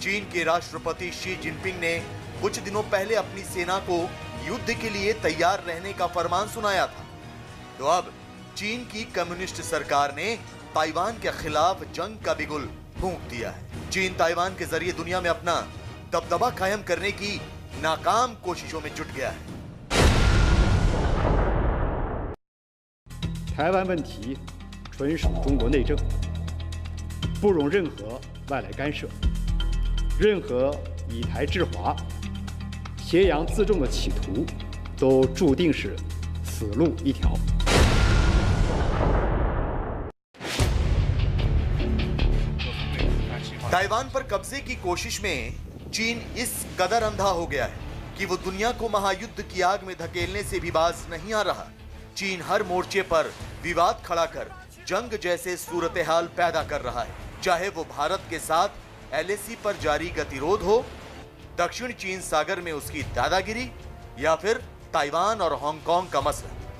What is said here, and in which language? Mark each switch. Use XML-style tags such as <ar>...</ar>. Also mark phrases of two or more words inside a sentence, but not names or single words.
<hi>चीन के राष्ट्रपति शी जिनपिंग ने कुछ दिनों पहले अपनी सेना को युद्ध के लिए तैयार रहने का फरमान सुनाया था, तो अब चीन की कम्युनिस्ट सरकार ने ताइवान के खिलाफ जंग का बिगुल फूंक दिया है। चीन ताइवान के जरिए दुनिया में अपना दबदबा कायम करने की नाकाम कोशिशों में जुट गया है।</hi> <zh>台湾问题纯属中国内政，不容任何外来干涉。任何以台制华、挟洋自重的企图，都注定是死路一条。</zh> <hi>ताइवान पर कब्जे की कोशिश में चीन इस कदर अंधा हो गया है कि वो दुनिया को महायुद्ध की आग में धकेलने से भी बाज नहीं आ रहा। चीन हर मोर्चे पर विवाद खड़ा कर जंग जैसे सूरत-ए-हाल पैदा कर रहा है, चाहे वो भारत के साथ LAC पर जारी गतिरोध हो, दक्षिण चीन सागर में उसकी दादागिरी या फिर ताइवान और हांगकांग का मसला।</hi>